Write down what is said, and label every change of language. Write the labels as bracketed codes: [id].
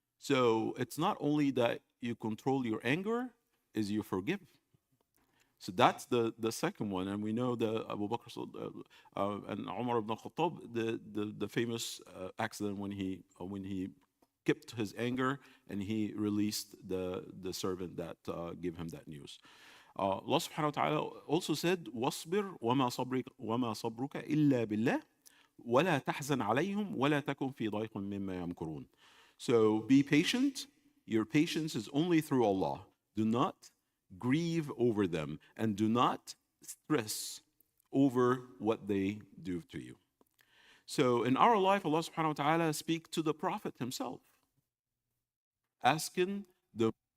[en] So it's not only that you control your anger, is you forgive. So that's the second one, and we know the Abu Bakr and Umar ibn Khattab, the famous accident when he kept his anger and he released the servant that gave him that news. [ar] Allah subhanahu wa ta'ala also said, وَاصْبِرْ وَمَا صَبْرُكَ إِلَّا بِاللَّهِ وَلَا تَحْزَنْ عَلَيْهِمْ وَلَا تَكُنْ فِي ضَيْقٍ مِّمَّا يَمْكُرُونَ. [en] So be patient. Your patience is only through Allah. Do not grieve over them and do not stress over what they do to you. So in our life, Allah subhanahu wa ta'ala speak to the Prophet himself, asking the